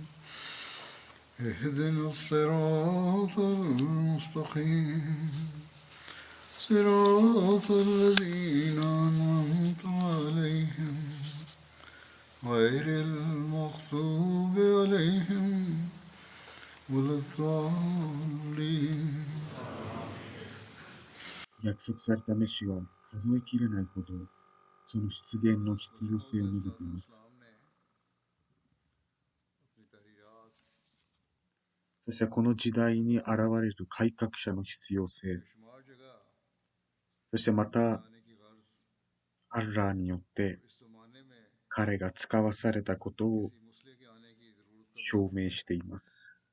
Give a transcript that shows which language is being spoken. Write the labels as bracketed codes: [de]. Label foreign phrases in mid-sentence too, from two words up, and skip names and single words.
[ar] اهدنا الصراط المستقيم صراط الذين أنعمت عليهم غير المغضوب عليهم ولا الضالين [ja] 約束されたメシは数えきれないほどその出現の必要性を述べています。そしてこの時代に現れる改革者の必要性、そしてまたアッラーによって彼が使わされたことを証明しています。